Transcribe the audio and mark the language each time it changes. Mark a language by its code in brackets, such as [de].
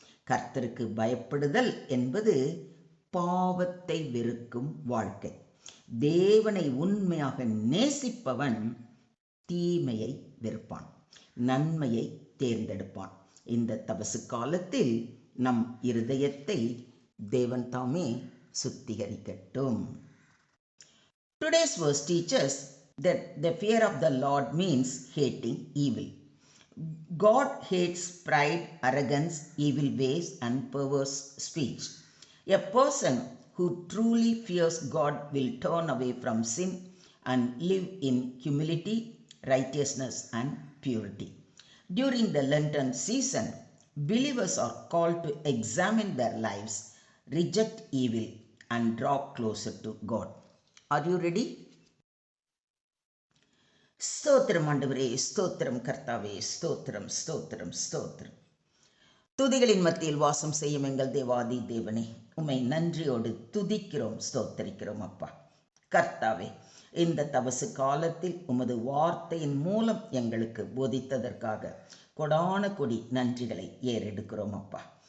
[ta] கர்த்தருக்கு பயப்படுதல் என்பது பாவத்தை வெறுக்கும் வாழ்க்கை. தேவனை உண்மையாக நேசிப்பவன் தீமையை வெறுப்பான், நன்மையை தேர்ந்தெடுப்பான். இந்த தபசு காலத்தில் நம் இருதயத்தை தேவன் தாமே சுத்திகரிக்கட்டும். [en] Today's verse teaches that the fear of the Lord means hating evil. God hates pride, arrogance, evil ways, and perverse speech. A person who truly fears God will turn away from sin and live in humility, righteousness, and purity. During the Lenten season, believers are called to examine their lives, reject evil, and draw closer to God. Are you ready? [ta] ஸ்தோத்திரம் ஆண்டவரே, ஸ்தோத்திரம் கர்த்தாவே, ஸ்தோத்திரம் ஸ்தோத்திரம் ஸ்தோத்திரம். துதிகளின் மத்தியில் வாசம் செய்யும் எங்கள் தேவாதி தேவனே, உம்மை நன்றியோடு துதிக்கிறோம், ஸ்தோத்தரிக்கிறோம் அப்பா. கர்த்தாவே, இந்த தபசு காலத்தில் உமது வார்த்தையின் மூலம் எங்களுக்கு போதித்ததற்காக கொடான கொடி நன்றிகளை ஏறெடுக்கிறோம் அப்பா.